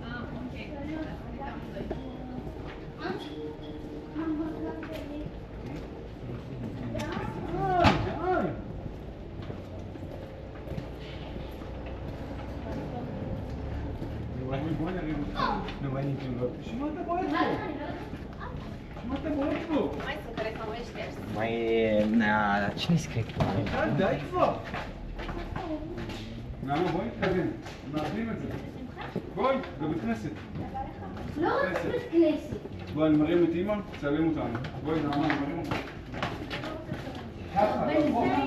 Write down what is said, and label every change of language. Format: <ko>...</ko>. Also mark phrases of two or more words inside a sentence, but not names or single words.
<he>בואי נריב אותך. נו, מה נקראים לו? שמע אתה בועט פה. שמע אתה בועט פה.</he> <ro>cine scrie qua?</ro> <he>די כבר. נעמה בואי נתקדם. מאבדים את זה. בואי, בבית כנסת. לא רק בית כנסת. בואי, אני מרים את אמא, תצלם אותנו. בואי נעמה, אני מרים אותך. ככה, בוא.</he>